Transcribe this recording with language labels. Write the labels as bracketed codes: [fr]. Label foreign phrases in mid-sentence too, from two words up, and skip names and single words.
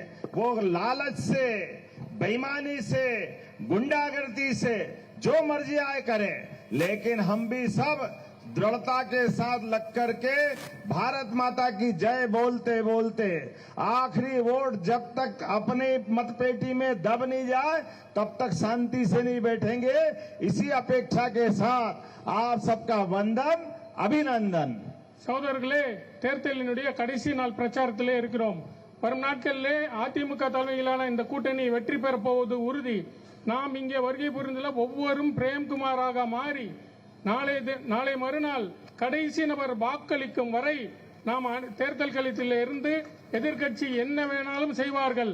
[hi] वो लालच से बेईमानी से गुंडागर्दी से जो मर्जी आए करे, लेकिन हम भी सब दृढ़ता के साथ लग करके भारत माता की जय बोलते बोलते आखिरी वोट जब तक अपने मतपेटी में दब नहीं जाए तब तक शांति से नहीं बैठेंगे। इसी अपेक्षा के साथ आप सबका वंदन अभिनंदन। [ta] சகோதரர்களே தேர்தலினுடைய கடைசி நாள் பிரச்சாரத்திலே இருக்கிறோம். வரும் நாட்களிலே அதிமுக தலைமையிலான இந்த கூட்டணி வெற்றி பெறப் போவது உறுதி. நாம் இங்கே வருகை புரிந்துள்ள ஒவ்வொருவரும் பிரேம்குமாராக மாறி நாளை மறுநாள் கடைசி நபர் வாக்களிக்கும் வரை நாம் தேர்தல் களத்தில் இருந்து எதிர்க்கட்சி என்ன வேணாலும் செய்வார்கள்.